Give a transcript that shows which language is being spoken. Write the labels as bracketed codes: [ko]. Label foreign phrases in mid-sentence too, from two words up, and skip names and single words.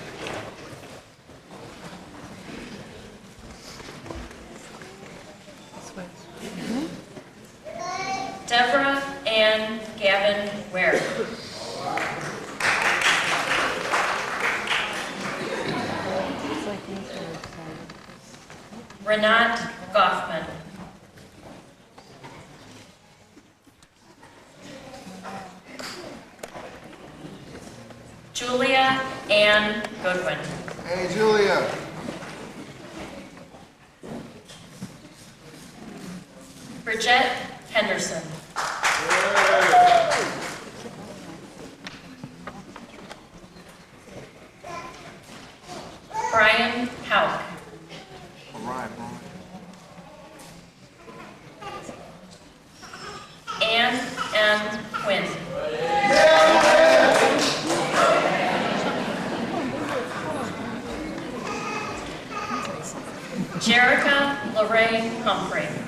[en] Deborah Ann Gavin Ware. Renat Goffman. Julia Ann Goodwin. Hey, Julia. Bridget Henderson. Brian Hauk. All right, Brian. Ann M. Quinn. Jerica Lorraine Humphrey.